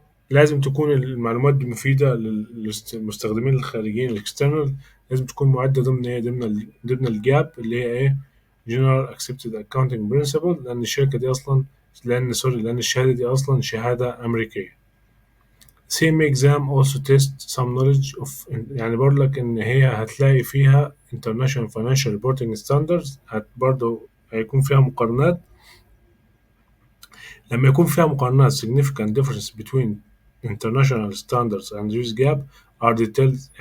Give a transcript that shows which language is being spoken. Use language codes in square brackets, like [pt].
[ar] لازم تكون المعلومات دي مفيدة للمستخدمين الخارجيين الاكسترنال. لازم تكون معدة ضمن ايه؟ ضمن الجاب اللي هي ايه؟ [en] General Accepted Accounting Principle. [ar] لأن الشركة دي أصلا لأن الشهادة دي أصلا شهادة أمريكية. [en] same exam also test some knowledge of، [ar] يعني بقول لك ان هي هتلاقي فيها [en] international financial reporting standards. [ar] برضه هيكون فيها مقارنات. لما يكون فيها مقارنات [en] significant difference between international standards and US GAAP are detailed.